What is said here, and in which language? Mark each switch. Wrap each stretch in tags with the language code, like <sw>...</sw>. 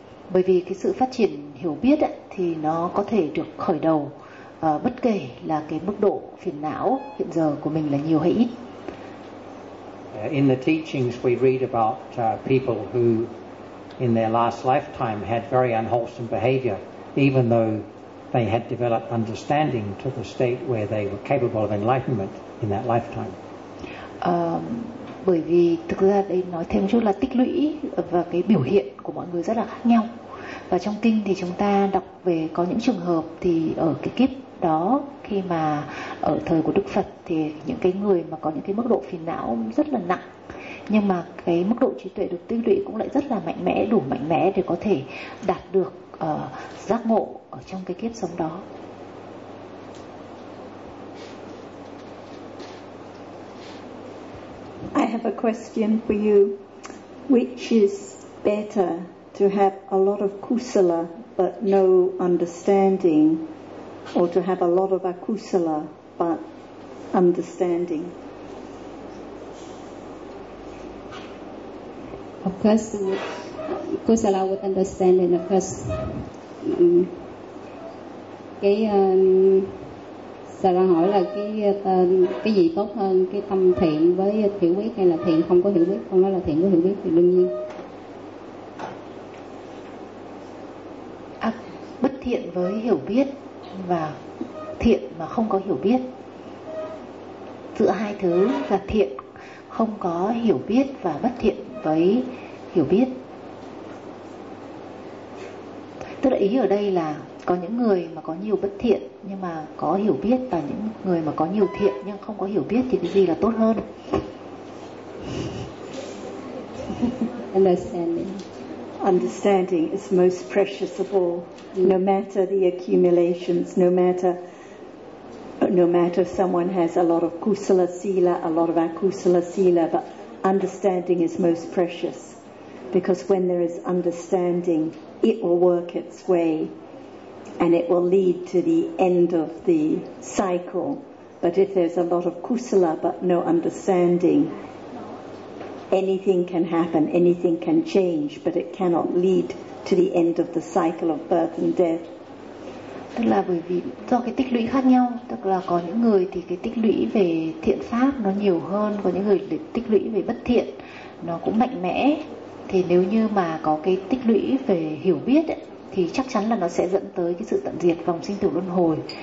<vi>bởi vì cái sự phát triển hiểu biết ấy, thì nó có thể được khởi đầu bất kể là cái mức độ phiền não hiện giờ của mình là nhiều hay ít.</vi> <en>In the teachings we read about people who in their last lifetime had very unwholesome behavior, even though they had developed understanding to the state where they were capable of enlightenment in that lifetime.</en> <vi>Bởi vì thực ra đây nói thêm một chút là tích lũy và cái biểu hiện của mọi người rất là khác nhau. Và trong kinh thì chúng ta đọc về có những trường hợp thì ở cái kiếp đó, khi mà ở thời của Đức Phật, thì những cái người mà có những cái mức độ phiền não rất là nặng, nhưng mà cái mức độ trí tuệ được tích lũy cũng lại rất là mạnh mẽ, đủ mạnh mẽ để có thể đạt được giác ngộ ở trong cái kiếp sống đó.</vi> <en>I have a question for you. Which is better, to have a lot of kusala but no understanding, or to have a lot of akusala but understanding? Of course, kusala with understanding, of course.</en> <vi>Sao ra hỏi là cái gì tốt hơn, cái tâm thiện với hiểu biết hay là thiện không có hiểu biết? Không nói là thiện có hiểu biết thì đương nhiên. À, bất thiện với hiểu biết và thiện mà không có hiểu biết. Giữa hai thứ là thiện không có hiểu biết và bất thiện với hiểu biết. Tức là ý ở đây là có những người mà có nhiều bất thiện nhưng mà có hiểu biết, và những người mà có nhiều thiện nhưng không có hiểu biết thì cái gì là tốt hơn?</vi> <en>Understanding. Understanding is most precious of all. No matter the accumulations, no matter if someone has a lot of kusala sila, a lot of akusala sila, but understanding is most precious. Because when there is understanding, it will work its way. And it will lead to the end of the cycle. But if there's a lot of kusala but no understanding, anything can happen, anything can change, but it cannot lead to the end of the cycle of birth and death.</en> <vi>Tức là bởi vì do cái tích lũy khác nhau, tức là có những người thì cái tích lũy về thiện pháp nó nhiều hơn, có những người tích lũy về bất thiện nó cũng mạnh mẽ. Thì nếu như mà có cái tích lũy về hiểu biết ấy, thì chắc chắn là nó sẽ dẫn tới cái sự tận diệt, vòng sinh tử luân hồi.</vi>